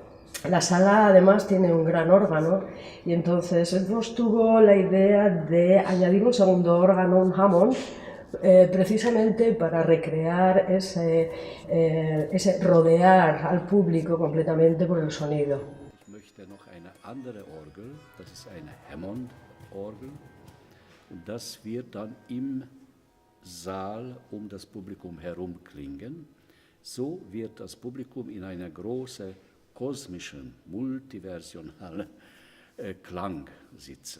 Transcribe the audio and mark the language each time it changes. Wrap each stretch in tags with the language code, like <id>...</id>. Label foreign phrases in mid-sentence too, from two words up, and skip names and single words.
<es>La sala además tiene un gran órgano y entonces Edwards tuvo la idea de añadir un segundo órgano, un Hammond, precisamente para recrear ese rodear al público completamente por el sonido.</es> <de>Ich möchte noch eine andere Orgel, das ist eine Hammond-Orgel, und das wird dann im Saal das Publikum herum klingen. So wird das Publikum in einer großen kosmischen, multiversionalen Klang sitzen.</de>